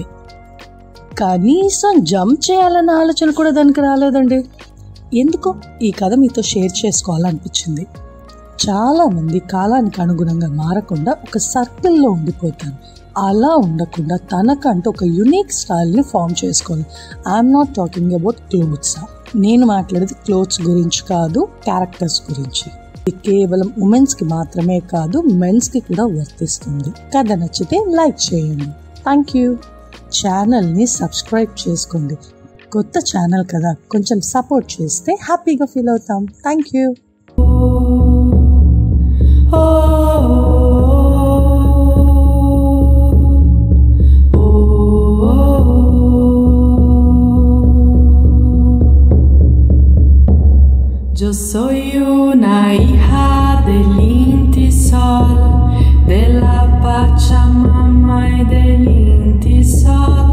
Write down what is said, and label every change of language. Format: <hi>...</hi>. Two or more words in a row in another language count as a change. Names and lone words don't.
<te>కనీసం జంప్ చేయాలన్న ఆలోచన కూడా దానికి రాలేదండి. ఎందుకో ఈ కథ మీతో షేర్ చేసుకోవాలనిపించింది. చాలా మంది కాలానికి అనుగుణంగా మారకుండా ఒక సర్కిల్లో ఉండిపోతారు. అలా ఉండకుండా తనకంటూ ఒక</te> <en>unique style</en> <te>ఫామ్ చేసుకోవాలి.</te> <en>I'm not talking about clothes.</en> <te>నేను మాట్లాడేది క్లోత్స్ గురించి కాదు, క్యారెక్టర్స్ గురించి. ఇది కేవలం ఉమెన్స్కి మాత్రమే కాదు, మెన్స్కి కూడా వర్తిస్తుంది. కథ నచ్చితే లైక్ చేయండి.</te> <en>thank you.</en> <te>ఛానల్ని సబ్స్క్రైబ్ చేసుకోండి. కొత్త ఛానల్ కదా, కొంచెం సపోర్ట్ చేస్తే హ్యాపీగా ఫీల్ అవుతాం.</te> <en>thank you.</en> <es>Yo soy una hija del Inti Sol, de la Pachamama y del Inti Sol.</es>